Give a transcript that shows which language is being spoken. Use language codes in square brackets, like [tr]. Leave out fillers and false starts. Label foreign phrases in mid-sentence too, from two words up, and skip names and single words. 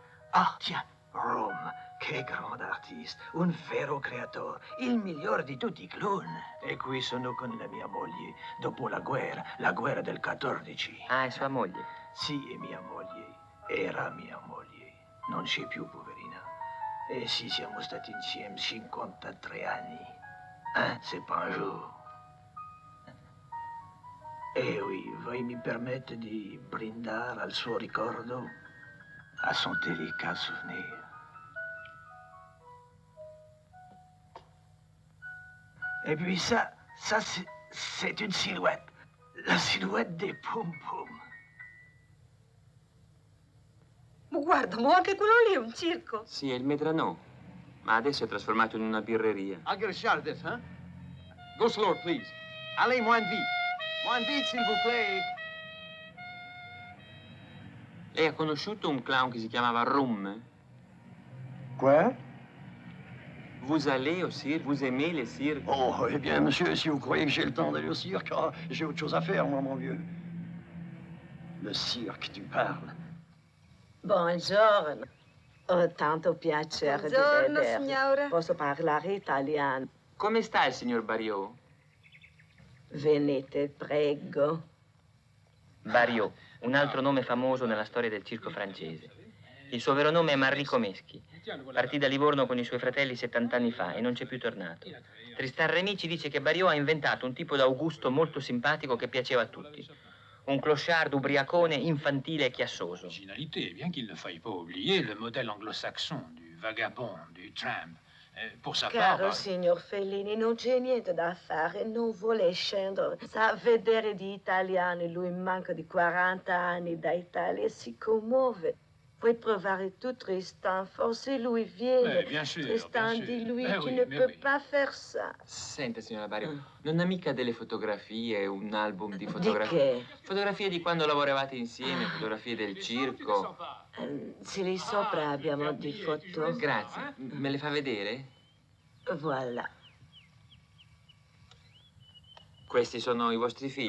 [it] Ah, tiens, Rome, che grande artista, un vero creatore, il migliore di tutti i clown. E qui sono con la mia moglie, dopo la guerra del 14. Ah, è sua moglie? Sì, è mia moglie, era mia moglie, non c'è più, poverina. E sì, siamo stati insieme 53 anni. [fr] C'est pas un jour. Eh oui, [it] voi mi permette di brindare al suo ricordo, [fr] a son délicat souvenir. Et puis ça c'est une silhouette. La silhouette des pom-pom. [it] Ma guarda, ma anche quello lì è un circo. Sì, è il Medrano, ma adesso è trasformato in una birreria. [en] I'll get a shot of this, huh? Go slower, please. [fr] Allez, moins vite. Moins vite, s'il vous plaît. [it] Lei ha conosciuto un clown che si chiamava Rum? [fr] Quoi? Vous allez au cirque? Vous aimez les cirques? Oh, eh bien, monsieur, si vous croyez que j'ai le temps d'aller au cirque, j'ai autre chose à faire, moi, mon vieux. Le cirque, tu parles. [it] Buongiorno. Ho tanto piacere Buongiorno, di vedervi. signora. Posso parlare italiano? Come sta il signor Barriot? Venite, prego. Barriot, un altro nome famoso nella storia del circo francese. Il suo vero nome è Manrico Meschi. Partì da Livorno con i suoi fratelli 70 anni fa e non c'è più tornato. Tristan Remy ci dice che Barriot ha inventato un tipo d'Augusto molto simpatico che piaceva a tutti. Un clochard ubriacone, infantile e chiassoso. [fr] Originalité, bien qu'il ne faille pas oublier le modèle anglo-saxon du vagabond, du tramp. Pour sa [it] Caro [fr] part, [it] signor Fellini, non c'è niente da fare, non vuole scendere. Sa vedere di italiani, lui manca di 40 anni da Italia e si commuove. Puoi provare tu, Tristan, forse lui viene. [fr] Bien sûr, Tristan, bien sûr. dis-lui Mais tu oui, ne mais peux oui. pas faire ça. [it] Senta, signora Barriot, non ha mica delle fotografie, un album di Di fotografie? che? Fotografie di quando lavoravate insieme, fotografie del circo. Sì, lì sopra abbiamo di foto. Grazie. Me le fa vedere? [fr] Voilà. [it] Questi sono i vostri figli,